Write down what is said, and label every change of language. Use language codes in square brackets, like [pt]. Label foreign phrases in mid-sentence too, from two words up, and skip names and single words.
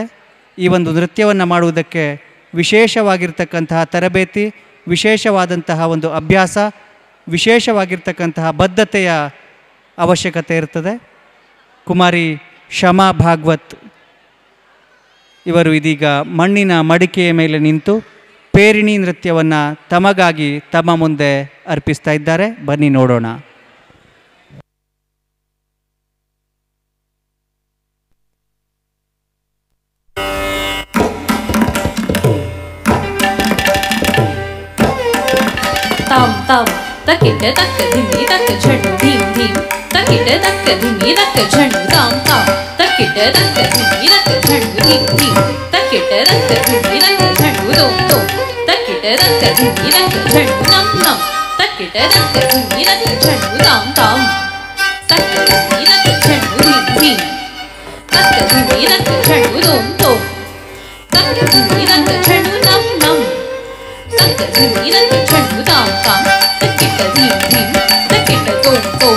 [kn] ಈ ಒಂದು ನೃತ್ಯವನ್ನು ಮಾಡುವುದಕ್ಕೆ ವಿಶೇಷವಾಗಿರ್ತಕ್ಕಂತಹ ತರಬೇತಿ, ವಿಶೇಷವಾದಂತಹ ಒಂದು ಅಭ್ಯಾಸ, ವಿಶೇಷವಾಗಿರ್ತಕ್ಕಂತಹ ಬದ್ಧತೆಯ ಅವಶ್ಯಕತೆ ಇರ್ತದೆ. ಕುಮಾರಿ ಶಮಾ ಭಾಗವತ್ ಇವರು ಇದೀಗ ಮಣ್ಣಿನ ಮಡಿಕೆಯ ಮೇಲೆ ನಿಂತು ಪೇರಿಣಿ ನೃತ್ಯವನ್ನು ತಮಗಾಗಿ ತಮ್ಮ ಮುಂದೆ ಅರ್ಪಿಸ್ತಾ ಇದ್ದಾರೆ. ಬನ್ನಿ ನೋಡೋಣ. ताम ताम तकिट तक धिमी तक झंडू धीम धीम तकिट तक धिमी तक झंडू ताम ताम तकिट तक धिमी तक झंडू धीम धीम तकिट तक धिमी तक झंडू दोम दोम तकिट तक धिमी तक झंडू नम नम तकिट तक धिमी तक झंडू ताम ताम तक धिमी तक झंडू धीम धीम तक धिमी तक झंडू दोम दोम तक धिमी तक झंडू नम नम तक धिमी तक झंडू ताम ताम तकिट धीम धीम तकिट दोम दोम